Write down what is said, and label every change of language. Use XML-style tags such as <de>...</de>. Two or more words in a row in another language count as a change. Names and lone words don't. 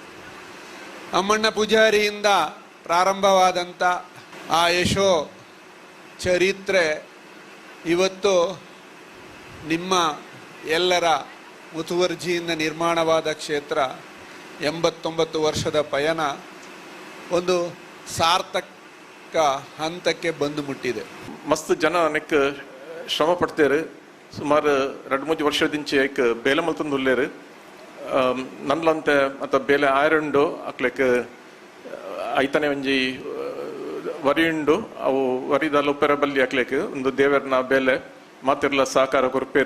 <kn>ಅಮ್ಮಣ್ಣ ಪೂಜಾರಿಯಿಂದ ಪ್ರಾರಂಭವಾದಂಥ ಆ ಯಶೋ ಚರಿತ್ರೆ ಇವತ್ತು ನಿಮ್ಮ ಎಲ್ಲರ ಮುತುವರ್ಜಿಯಿಂದ ನಿರ್ಮಾಣವಾದ ಕ್ಷೇತ್ರ 89 ವರ್ಷದ ಪಯಣ ಒಂದು ಸಾರ್ಥಕ ಹಂತಕ್ಕೆ ಬಂದು ಮುಟ್ಟಿದೆ.</kn> <tcy>ಮಸ್ತ್ ಜನ ನೆಕ್ ಶ್ರಮ ಪಡ್ತೇರು. ಸುಮಾರು 2-3 ವರ್ಷದಿಂಚೆ ಏಕ್ ಬೇಲೆ ಮಲ್ತಂದು ಉಲ್ಲೇರು. ನನ್ಲಂತೆ ಮತ್ತು ಬೇಲೆ ಆಯರುಂಡು ಅಕ್ಲೆಕ್ ಐತನೆ ಒಂಜಿ ವರಿಯುಂಡು ಅವು ವರಿದಲ್ಲ ಉಪ್ಪೆರ ಬಲ್ಲಿ ಅಕ್ಲೆಕ್ ಒಂದು ದೇವರನ ಬೇಲೆ ಮಾತಿರ್ಲ ಸಹಕಾರ ಕೊರ್ಪೇರು.</tcy>